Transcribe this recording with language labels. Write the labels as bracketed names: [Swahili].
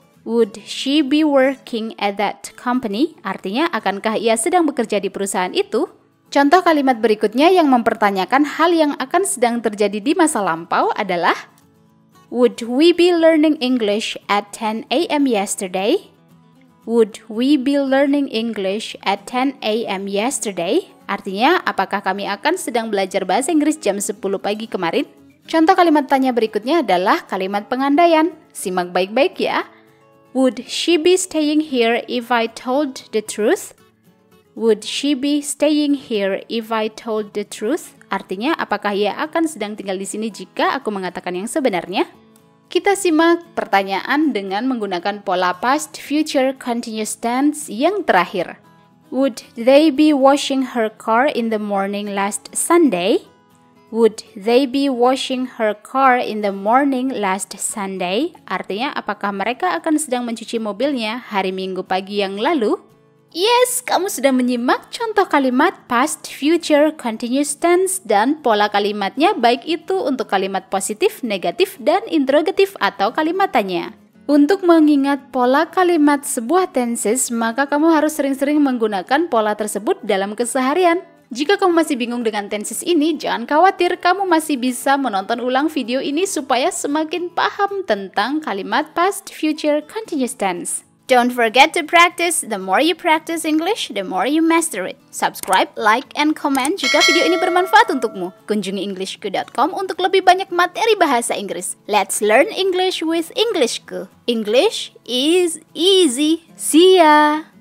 [English] Would she be working at that company? [Indonesian] Artinya, akankah ia sedang bekerja di perusahaan itu? Contoh kalimat berikutnya yang mempertanyakan hal yang akan sedang terjadi di masa lampau adalah [English] would we be learning English at 10 a.m. yesterday? Would we be learning English at 10 a.m. yesterday? [Indonesian] Artinya, apakah kami akan sedang belajar bahasa Inggris jam 10 pagi kemarin? Contoh kalimat tanya berikutnya adalah kalimat pengandaian. Simak baik-baik ya. [English] Would she be staying here if I told the truth? Would she be staying here if I told the truth? [Indonesian] Artinya, apakah ia akan sedang tinggal di sini jika aku mengatakan yang sebenarnya? Kita simak pertanyaan dengan menggunakan pola past future continuous tense yang terakhir. [English] Would they be washing her car in the morning last Sunday? Would they be washing her car in the morning last Sunday? [Indonesian] Artinya, apakah mereka akan sedang mencuci mobilnya hari Minggu pagi yang lalu? Yes, kamu sudah menyimak contoh kalimat past, future, continuous tense, dan pola kalimatnya baik itu untuk kalimat positif, negatif, dan interrogatif atau kalimat tanya. Untuk mengingat pola kalimat sebuah tenses, maka kamu harus sering-sering menggunakan pola tersebut dalam keseharian. Jika kamu masih bingung dengan tenses ini, jangan khawatir, kamu masih bisa menonton ulang video ini supaya semakin paham tentang kalimat past, future, continuous tense. [English] Don't forget to practice. The more you practice English, the more you master it. Subscribe, like, and comment [Indonesian] jika video ini bermanfaat untukmu. Kunjungi englishku.com untuk lebih banyak materi bahasa Inggris. [English] Let's learn English with Englishku. English is easy. See ya!